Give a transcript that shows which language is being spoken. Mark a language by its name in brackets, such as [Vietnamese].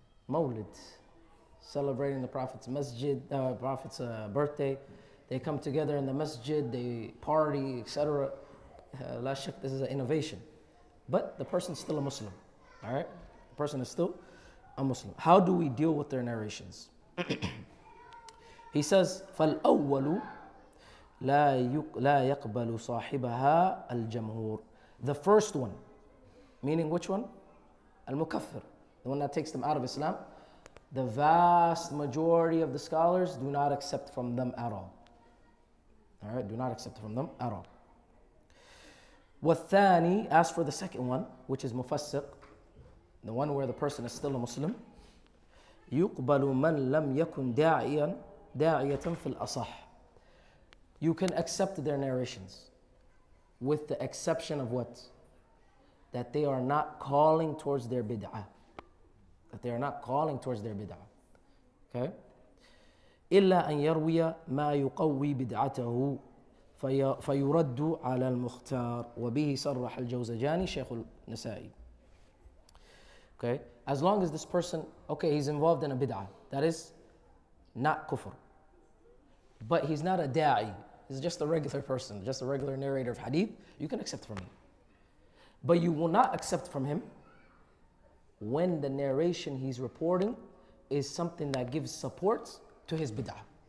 [English] Mawlid, celebrating the Prophet's masjid, Prophet's birthday. They come together in the masjid, they party, etc. La shak, this is an innovation. But the person's still a Muslim. All right? The person is still a Muslim. How do we deal with their narrations? He says, [Arabic] فَالْأَوَّلُ لَا يَقْبَلُ صَاحِبَهَا الْجَمْهُورِ. [English] The first one, meaning which one? Al-Mukaffir, the one that takes them out of Islam. The vast majority of the scholars do not accept from them at all. All right, do not accept from them at all. [Arabic] والثاني, [English] as for the second one, which is mufassiq, the one where the person is still a Muslim, [Arabic] يقبل من لم يكن داعية في الأصح. [English] You can accept their narrations with the exception of what? That they are not calling towards their bid'ah. That they are not calling towards their bid'ah. Okay? [Arabic] إلا أن يروي ما يقوي بدعته فيرد على المختار وبه صرح الجوزجاني شيخ النسائي. [English] Okay? As long as this person, okay, he's involved in a bid'ah, that is not kufr. But he's not a da'i. He's just a regular person, just a regular narrator of hadith. You can accept from him. But you will not accept from him when the narration he's reporting is something that gives support to his bid'ah.